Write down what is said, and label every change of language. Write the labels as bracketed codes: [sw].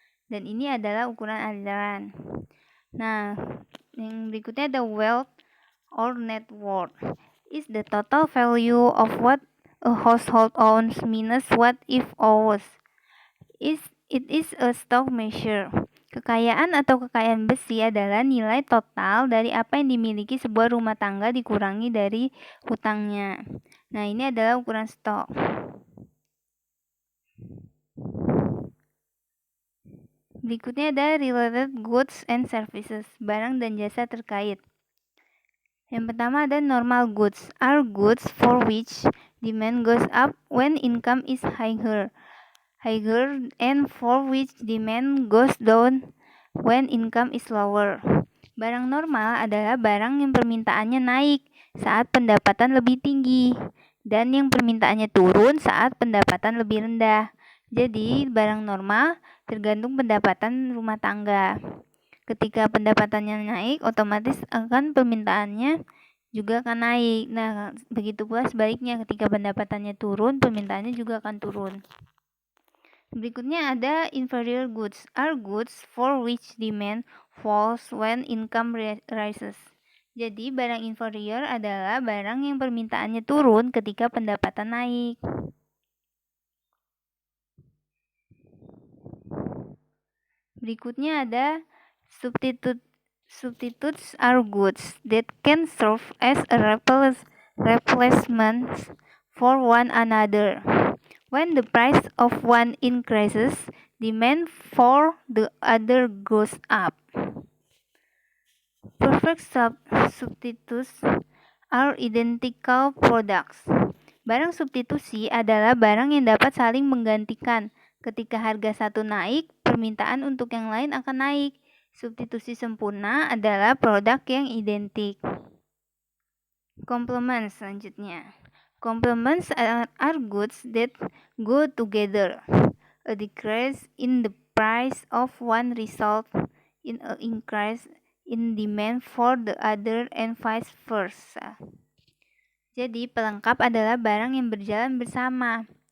[id] Dan ini adalah ukuran aliran. Nah, yang berikutnya ada [en] wealth or net worth. Is the total value of what a household owns minus what it owes. It is a stock measure. [id] Kekayaan atau kekayaan besi adalah nilai total dari apa yang dimiliki sebuah rumah tangga dikurangi dari hutangnya. Nah, ini adalah ukuran stok. Berikutnya ada [en] related goods and services, [id] barang dan jasa terkait. Yang pertama ada [en] normal goods, are goods for which demand goes up when income is higher, and for which demand goes down when income is lower. [id] Barang normal adalah barang yang permintaannya naik saat pendapatan lebih tinggi dan yang permintaannya turun saat pendapatan lebih rendah. Jadi, barang normal tergantung pendapatan rumah tangga. Ketika pendapatannya naik, otomatis akan permintaannya juga akan naik. Nah, begitu pula sebaliknya, ketika pendapatannya turun, permintaannya juga akan turun. Berikutnya ada [en] inferior goods, are goods for which demand falls when income rises. [id] Jadi, barang inferior adalah barang yang permintaannya turun ketika pendapatan naik. Berikutnya ada [en] substitutes are goods that can serve as a replacement for one another. When the price of one increases, demand for the other goes up. Perfect substitutes are identical products. [id] Barang substitusi adalah barang yang dapat saling menggantikan. Ketika harga satu naik, permintaan untuk yang lain akan naik. Substitusi sempurna adalah produk yang identik. Complements selanjutnya. [en] Complements are goods that go together. A decrease in the price of one result in an increase in demand for the other and vice versa. [id] Jadi, pelengkap adalah barang yang berjalan bersama.